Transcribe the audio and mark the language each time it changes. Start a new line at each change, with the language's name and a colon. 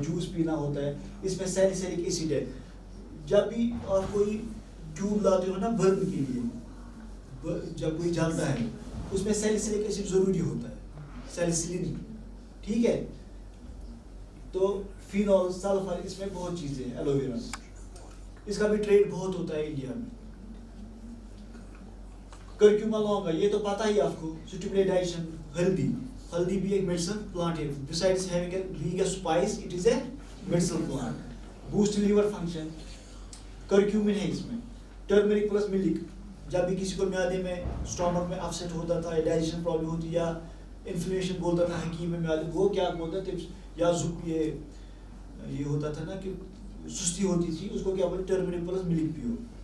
Urdu: Juice پینا ہوتا ہے, اس میں سیلیسیلک ایسڈ ہے. جب بھی آپ کوئی ٹیوب لاتے ہو نا برن کے لیے, جب کوئی جلتا ہے اس میں سیلیسیلک ایسڈ ضروری ہوتا ہے, سیلیسلین. ٹھیک ہے. تو فینول, سلفر, اس میں بہت چیزیں ہیں ایلو ویرا. اس کا بھی ٹریڈ بہت ہوتا ہے انڈیا میں. کرکیوما لونگا, یہ تو پتہ ہی آپ کو,
English: Stimulate digestion.
Urdu: ہلدی بھی ایک میڈیسن پلانٹ ہے.
English: besides being a spice, it is a medicinal plant. boost liver function.
Urdu: Curcumin ہے اس میں. ٹرمرک پلس ملک, جب بھی کسی کو میادے میں اسٹامک میں اپسیٹ ہوتا تھا, ڈائجیشن پرابلم ہوتی یا انفلیمیشن بولتا تھا حکیم میں میادے, وہ کیا بولتا تھا, یا یہ ہوتا تھا نا کہ سستی ہوتی تھی, اس کو کیا بولتے, ٹرمرک پلس ملک پیو.